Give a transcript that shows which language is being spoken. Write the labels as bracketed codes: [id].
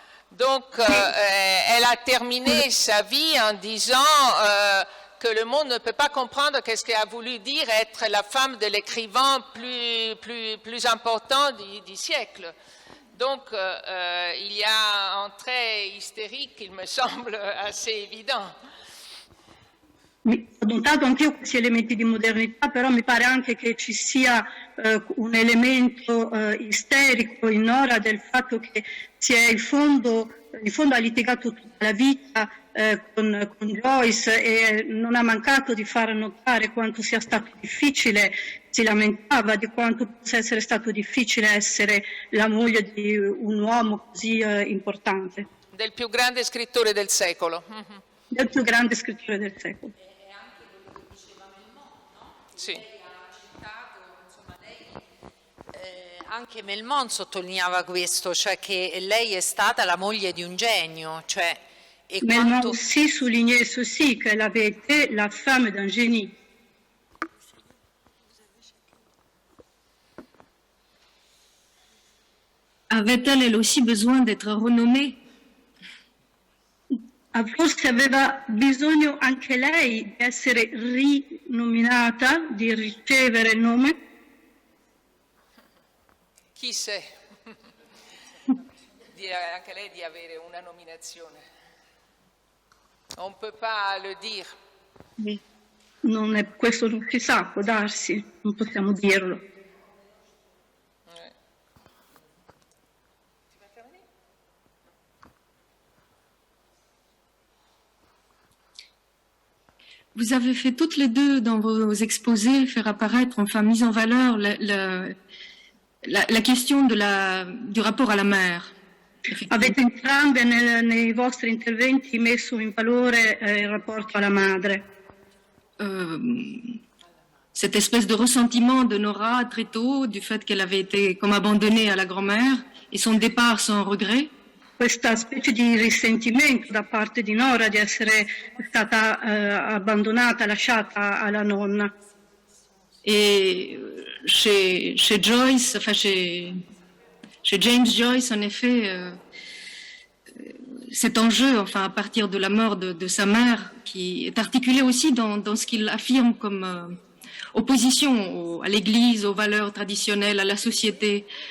[fr] Donc, elle a terminé sa vie en disant que le monde ne peut pas comprendre qu'est-ce qu'a voulu dire être la femme de l'écrivain plus important du siècle. Donc, il y a un trait hystérique, il me semble, assez évident. [it] Ho notato anch'io questi elementi di modernità, però mi pare anche che ci sia un elemento isterico in Nora del fatto che si è in fondo ha litigato tutta la vita con Joyce e non ha mancato di far notare quanto sia stato difficile, si lamentava di quanto possa essere stato difficile essere la moglie di un uomo così importante. Del più grande scrittore del secolo. Mm-hmm. Del più grande scrittore del secolo. Sì. Anche Melmont sottolineava questo, cioè che lei è stata la moglie di un genio, cioè, e Melmont quanto... [fr] aussi soulignait ceci, qu'elle avait été la femme d'un génie. Avait-elle elle aussi besoin d'être renommée? [it] Forse aveva bisogno anche lei di essere rinominata, di ricevere il nome? Chi sait? Anche lei di avere una nominazione. [fr] On ne peut pas le dire. [it] Questo non si sa, può darsi, non possiamo dirlo. [fr] Vous avez fait toutes les deux dans vos exposés faire apparaître, enfin mise en valeur la question du rapport à la mère. [it] Avete entrambe nei vostri interventi messo in valore il rapporto alla madre. [fr] Cette espèce de ressentiment de Nora très tôt du fait qu'elle avait été comme abandonnée à la grand-mère et son départ sans regret. [it] Questa specie di risentimento da parte di Nora di essere stata abbandonata, lasciata alla nonna. [fr] Et chez Joyce, enfin chez James Joyce, en effet, cet enjeu, enfin à partir de la mort de sa mère, qui est articulé aussi dans ce qu'il affirme comme opposition à l'Église, aux valeurs traditionnelles, à la société.